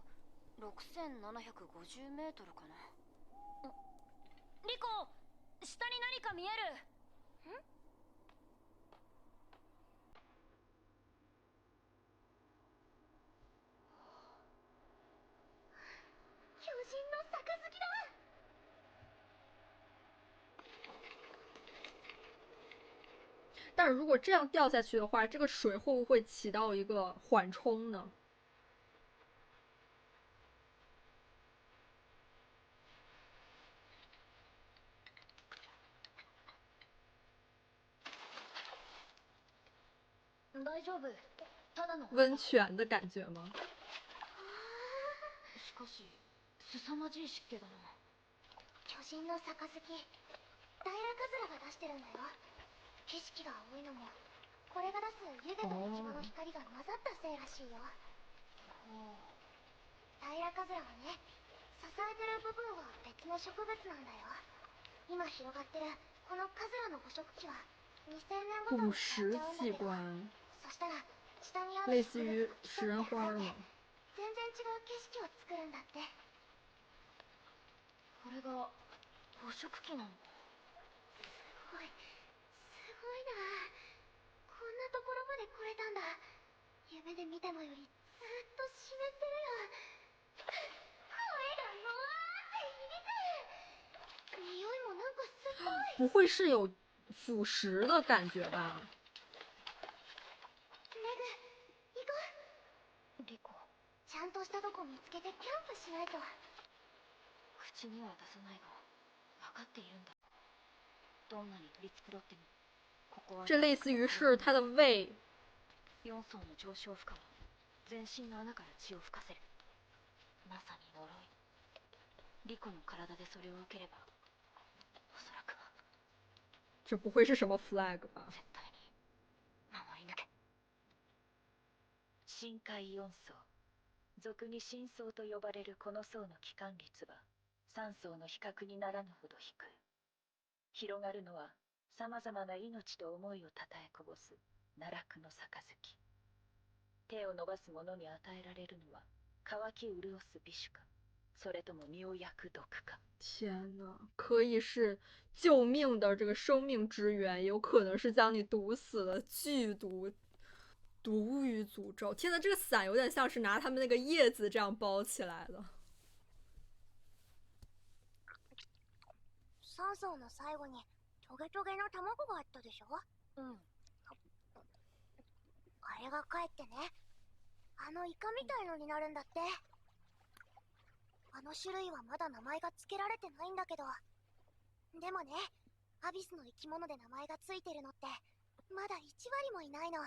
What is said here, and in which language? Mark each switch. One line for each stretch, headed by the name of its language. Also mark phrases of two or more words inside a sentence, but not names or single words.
Japanese: 6750 メートルかな。リコ、下に何か見える？ん？巨人の杯だ。
Chinese: 但是如果这样掉下去的话，这个水会不会起到一个缓冲呢？
Japanese: 大丈夫。ただの
Chinese: 温泉的感觉吗？
Japanese: しかし凄まじい湿気だな。巨人の杯、ダイラカズラが出してるんだよ。景色が青いのもこれが出す湯気と市場の光が混ざったせいらしいよ。ダイラカズラはね、支えてる部分は別の植物なんだよ。今広がってるこのカズラの捕食器は2000年ごとに
Chinese: 捕
Japanese: 変わっ
Chinese: 食
Japanese: ちゃうんだけど、
Chinese: 器官，
Japanese: そしたら下にある
Chinese: 类似于食人花吗？
Japanese: 全然違う景色を作るんだって。これが捕食器なの？すごいな。こんなところまで来れたんだ。夢で見たのよりずっと湿ってるよ。声がもわーって響く。匂いもなんかすごい。
Chinese: 不会是有腐蚀的感觉吧？
Japanese: メグ、行こう。リコ、ちゃんとしたとこ見つけてキャンプしないと。口には出さないが分かっているんだ。どんなに取り繕ってもここは
Chinese: 这类似于是它的胃。
Japanese: 4 層の上昇負荷は全身の穴から血を吹かせる。まさに呪い。リコの体でそれを受ければ、おそらくは
Chinese: 这不会是什么 flag 吧？
Japanese: 絶対に守り抜け。深海4層、俗に深層と呼ばれるこの層の帰還率は3層の比較にならぬほど低い。広がるのはさまざまな命と思いをたたえこぼす奈落の杯。手を伸ばす者に与えられるのは乾き潤す美酒か、それとも身を焼く毒か。
Chinese: 天呐，可以是救命的这个生命之源，也有可能是将你毒死的剧毒。毒与诅咒，天呐，这个伞有点像是拿他们那个叶子这样包起来的。
Japanese: 3 層の最後にトゲトゲの卵があったでしょ。うん。あれが帰ってね、あのイカみたいのになるんだって。あの種類はまだ名前が付けられてないんだけど、でもね、アビスの生き物で名前がついてるのってまだ1割もいないの。